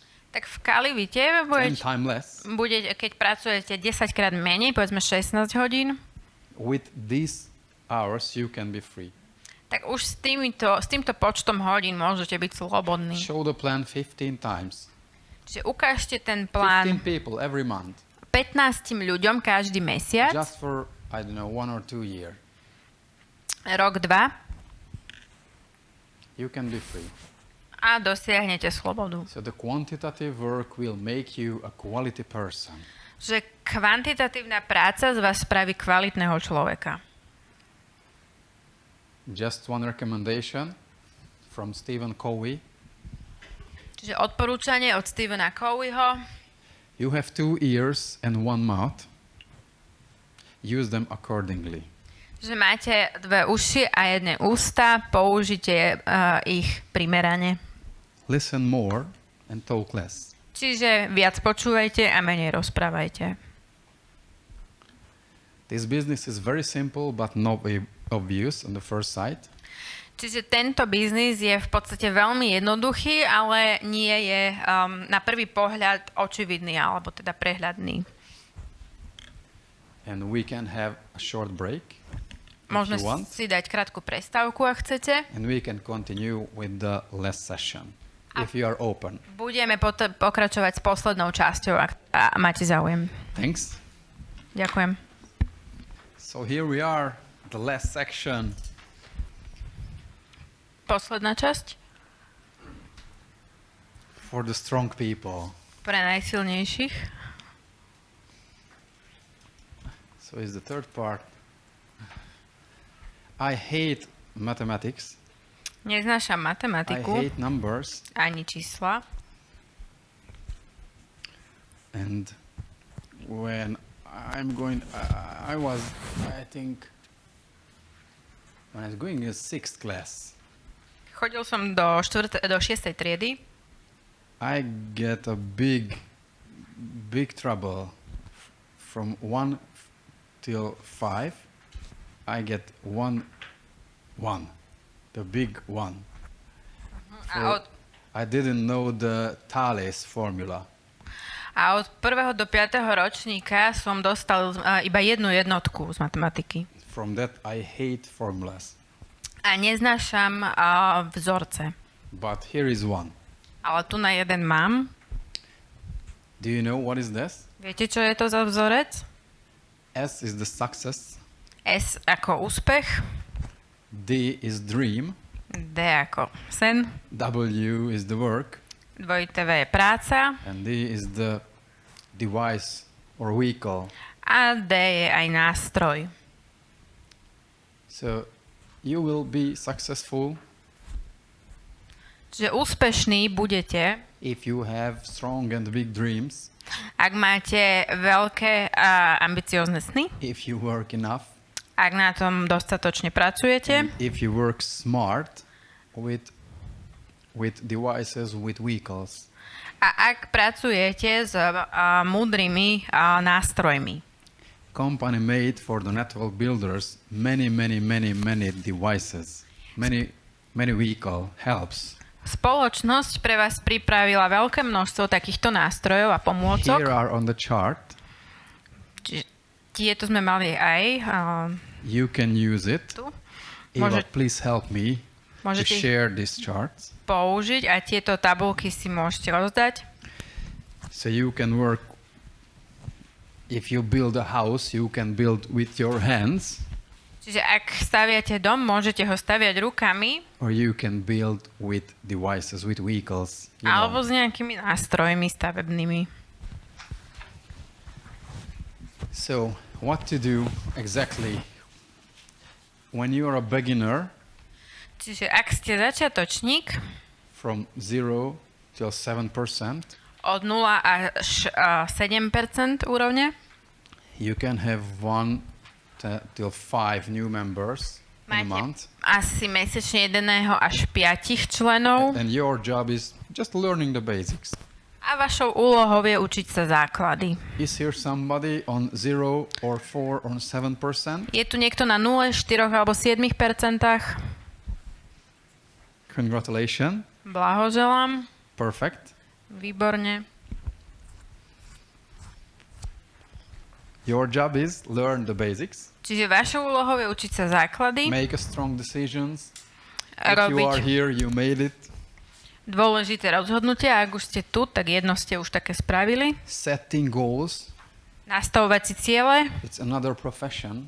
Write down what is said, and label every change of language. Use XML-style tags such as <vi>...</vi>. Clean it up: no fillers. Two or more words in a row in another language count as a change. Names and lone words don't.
<sk>Tak v Calivite</sk> <en>10 times less.</en> <sk>keď pracujete 10 krát menej, povedzme 16 hodín,</sk> <en>With these hours, you can be free.</en> <sk>tak už s týmto počtom hodín môžete byť slobodní.</sk> <en>Show the plan 15 times.</en> <sk>Čiže ukážte ten 15 plán</sk> <en>people every month.</en> <sk>15 ľuďom každý mesiac,</sk> <en>Just for, I don't know, 1 or 2 years.</en> <sk>rok, 2</sk> <en>You can be free.</en> <sk>a dosiahnete slobodu.</sk> <en>So the quantitative work will make you a quality person.</en> <sk>Že kvantitatívna práca z vás spraví kvalitného človeka.</sk> <en>Just one recommendation from Stephen Covey.</en> <sk>Čiže odporúčanie od Stephena Coveyho.</sk> <en>You have 2 ears and 1 mouth. Use them accordingly.</en> <sk>Že máte 2 uši a 1 ústa, použite ich primerane.</sk> <en>Listen more and talk less.</en> <sk>Čiže viac počúvajte a menej rozprávajte.</sk> <en>This business is very simple but not obvious on the first sight.</en> <sk>Čiže tento biznis je v podstate veľmi jednoduchý, ale nie je na prvý pohľad očividný, alebo teda prehľadný.</sk> <en>And we can have a short break</en> <sk>Môžeme</sk> <en>if you want.</en> <sk>si dať krátku prestávku, ak chcete.</sk> <en>And we can continue with the last session if you are open.</en> <sk>Budeme pokračovať s poslednou časťou, ak máte záujem.</sk> <en>Thanks.</en> <sk>Ďakujem.</sk> <en>So here we are, the last section.</en> <sk>Posledná časť</sk> <en>For the strong people.</en> <sk>pre najsilnejších.</sk> <en>So is the third part. I hate mathematics.</en> <sk>Neznášam</sk> <en>I</en> <sk>matematiku</sk> <en>hate numbers.</en> <sk>ani čísla.</sk> <en>And when I'm going, I think, when I was going in 6th class,</en> <sk>Chodil som do 6. triedy.</sk> <en>I get a big trouble. From 1 till 5, I get 1, the big one.</en> <sk>A</sk> <en>I didn't know the Thales formula.</en> <sk>od 1. do 5. ročníka som dostal iba 1 jednotku z matematiky.</sk> <en>From that, I hate formulas.</en> <sk>A neznášam vzorce.</sk> <en>But here is one.</en> <sk>Ale tu na jeden mám.</sk> <en>Do you know what is this?</en> <sk>Viete, čo je to za vzorec?</sk> <en>S is the success.</en> <sk>S ako úspech.</sk> <en>D is dream.</en> <sk>D ako sen.</sk> <en>W is the work.</en> <sk>Dvojité V je práca.</sk> <en>And D is the device or vehicle.</en> <sk>A D je aj nástroj.</sk> <en>So you will be successful</en> <sk>Čiže úspešní budete,</sk> <en>if you have strong and big dreams,</en> <sk>ak máte veľké a ambiciózne sny,</sk> <en>if you work enough,</en> <sk>ak na tom dostatočne pracujete</sk> <en>and if you work smart with devices, with vehicles.</en> <sk>a ak pracujete s múdrymi nástrojmi.</sk> <en>Company made for the network builders many devices, many vehicle helps.</en> <sk>Spoločnosť pre vás pripravila veľké množstvo takýchto nástrojov a pomôcok.</sk> <en>Here are on the chart.</en> <sk>Čiže tieto sme mali aj</sk> <en>You can use it.</en> <sk>tu.</sk> <en>Eva, please help me to</en> <sk>Môžete ich</sk> <en>share these charts.</en> <sk>použiť a tieto tabulky si môžete rozdať.</sk> <en>So you can work. If you build a house, you can build with your hands,</en> <sk>Čiže ak staviate dom, môžete ho staviať rukami</sk> <en>or you can build with devices, with vehicles. You</en> <sk>alebo</sk> <en>know.</en> <sk>s nejakými nástrojmi stavebnými.</sk> <en>So what to do exactly when you are a beginner</en> <sk>Čiže ak ste začiatočník,</sk> <en>from 0 till 7%,</en> <sk>od 0 až 7% úrovne,</sk> <en>you can have 1 till 5 new members in a</en> <sk>máte</sk> <en>month.</en> <sk>asi mesečne 1 až 5 členov</sk> <en>And your job is just learning the basics.</en> <sk>A vašou úlohou je učiť sa základy.</sk> <en>Is here somebody on 0 or 4 or 7%?</en> <sk>Je tu niekto na 0, 4 alebo 7%?</sk> <en>Congratulations.</en> <sk>Blahoželám.</sk> <en>Perfect.</en> <sk>Výborne.</sk> <en>Your job is learn the basics.</en> <sk>Čiže vašou úlohou je učiť sa základy.</sk> <en>Make a strong decisions. If you are</en> <sk>Robiť</sk> <en>here, you made it.</en> <sk>dôležité rozhodnutia. Ak už ste tu, tak jedno ste už také spravili.</sk> <en>Setting goals.</en> <sk>Nastavovať si ciele.</sk> <en>It's another profession.</en>